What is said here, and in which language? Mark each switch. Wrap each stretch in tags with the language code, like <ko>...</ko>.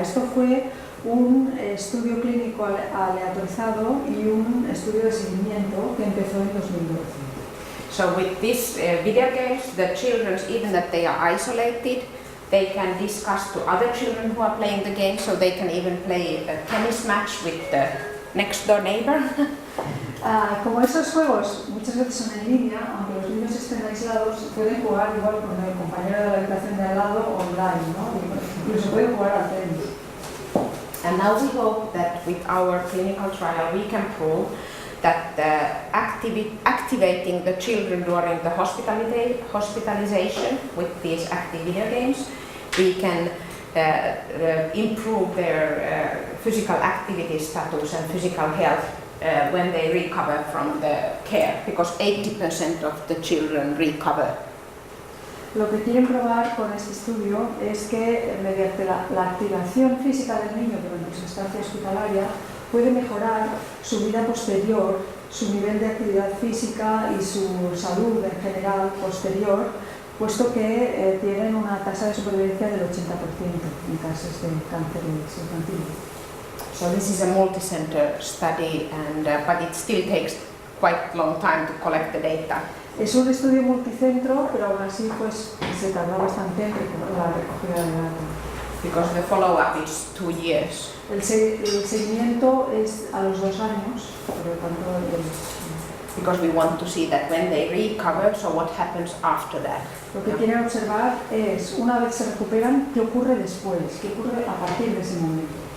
<es>Esto fue un estudio clínico aleatorizado y un estudio de seguimiento que empezó en 2012.</es> <en>So with these video games, the children, even that they are isolated, they can discuss to other children who are playing the game, so they can even play a tennis match with the next door neighbor.</en> <es>Como esos juegos muchas veces son en línea, aunque los niños estén aislados, pueden jugar igual con el compañero de la habitación de al lado online, ¿no? Incluso pueden jugar al tenis.</es> <en>And now we hope that with our clinical trial we can prove that activating the children during the hospitalization with these active video games, we can improve their physical activity status and physical health when they recover from the care, because 80% of the children recover.</en> <es>Lo que quieren probar con este estudio es que mediante la activación física del niño durante su estancia hospitalaria puede mejorar su vida posterior, su nivel de actividad física y su salud en general posterior, puesto que tienen una tasa de supervivencia del 80% en casos de cánceres infantiles.</es> <en>So this is a multi-center study, and but it still takes quite long time to collect the data.</en> <es>Es un estudio multicentro, pero aún así pues, se tarda bastante en la recogida de datos.</es> <en>Because the follow-up is 2 years.</en> <es>El seguimiento es a los 2 años, por lo tanto</es> <en>Because we want to see that when they recover, so what happens after that.</en> <es>lo que quieren observar es, una vez se recuperan, qué ocurre después, qué ocurre a partir de ese momento.</es>